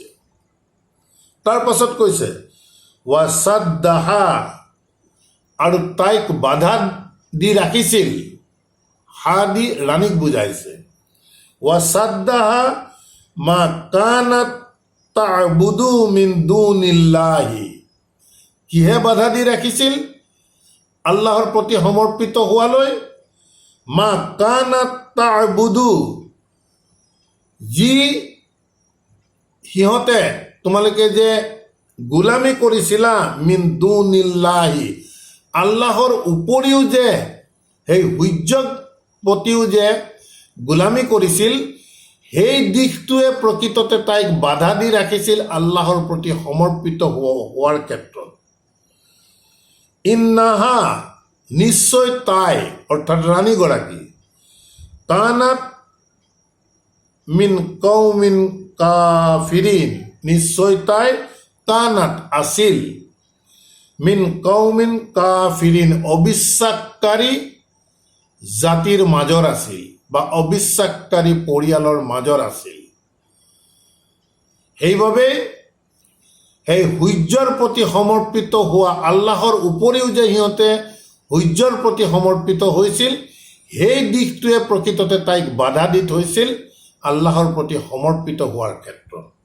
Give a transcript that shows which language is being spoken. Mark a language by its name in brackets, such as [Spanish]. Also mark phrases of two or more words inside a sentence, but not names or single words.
[Assamese] তাৰ পাছত কৈছে ৱাসাদ্দাহা, আৰু তাইক বাধা দি ৰাখিছিল, হা দি ৰাণীক বুজাইছে। [Arabic] وصدها ما كانت تعبد من دون الله, [Assamese] কিহে বাধা দি ৰাখিছিল? আল্লাহৰ প্ৰতি সমৰ্পিত হোৱালৈ। [Arabic] ما كانت تعبد, [Assamese] যি সিহঁতে তোমালোকে যে গোলামী কৰিছিলা, [Arabic] من دون الله, [Assamese] আল্লাহৰ উপৰিও যে সেই সূৰ্যক প্ৰতিও যে গোলামী কৰিছিল, সেই দিশটোৱে প্ৰকৃততে তাইক বাধা দি ৰাখিছিল আল্লাহৰ প্ৰতি সমৰ্পিত হোৱাৰ ক্ষেত্ৰত। ইন্নাহা, নিশ্চয় তাই, অৰ্থাৎ ৰাণীগৰাকী, [Arabic] كانت من قوم كافرين, [Assamese] নিশ্চয় তাই কানাত আছিল, [Arabic] من قوم كافرين, [Assamese] অবিশ্বাসকাৰী জাতিৰ মাজৰ আছিল বা অবিশ্বাসকাৰী পৰিয়ালৰ মাজৰ আছিল। সেইবাবে সেই সূৰ্যৰ প্ৰতি সমৰ্পিত হোৱা, আল্লাহৰ উপৰিও যে সিহঁতে সূৰ্যৰ প্ৰতি সমৰ্পিত হৈছিল, সেই দিশটোৱে প্ৰকৃততে তাইক বাধা দি থৈছিল আল্লাহৰ প্ৰতি সমৰ্পিত হোৱাৰ ক্ষেত্ৰত।